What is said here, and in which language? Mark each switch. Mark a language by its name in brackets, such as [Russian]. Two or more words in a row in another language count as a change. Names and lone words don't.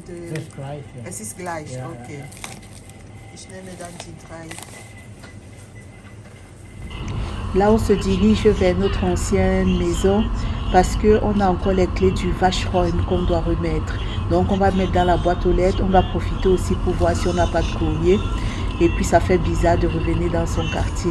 [German] Just gleich, ja. es ist gleich? Ja, Okay. ja. Ich nehme dann die 3. [French] Là, on se dirige vers notre ancienne maison parce qu'on a encore les clés du Waschräume qu'on doit remettre. Donc, on va mettre dans la boîte aux lettres. On va profiter aussi pour voir si on n'a pas de courrier. Et puis, ça fait bizarre de revenir dans son quartier.